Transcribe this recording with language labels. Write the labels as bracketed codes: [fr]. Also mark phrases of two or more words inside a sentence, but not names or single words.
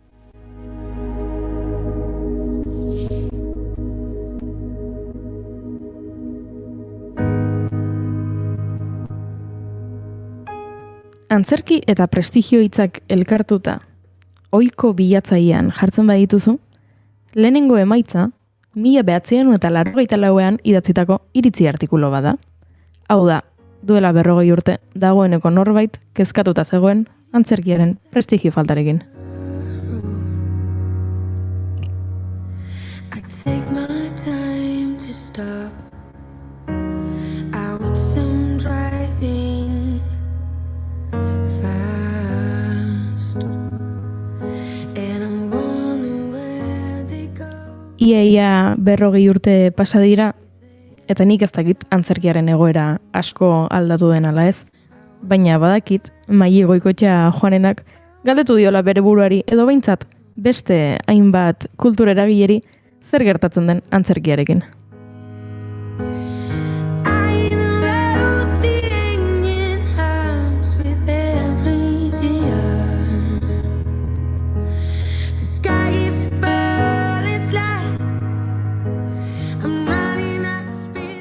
[eu] Antzerki eta prestigio hitzak elkartuta, ohiko bilatzailean jartzen badituzu, lehenengo emaitza, 1984ean idatzitako iritzi artikulu bada. Hau da, duela 40 urte, dagoeneko norbait kezkatuta zegoen antzerkiaren prestigio faltarekin. [en] I take my time to stop. I watch them driving fast, and I'm wondering where they go. [eu] Ia 40 urte pasa dira, eta nik ez dakit antzerkiaren egoera asko aldatu den ala ez, baina badakit Maile Goikoetxea Joanenak galdetu diola bere buruari edo behintzat beste hainbat kultura eragileri zer gertatzen den antzerkiarekin. [en] I rode the Indian house with every year. The sky keeps burning light. I'm running at speed.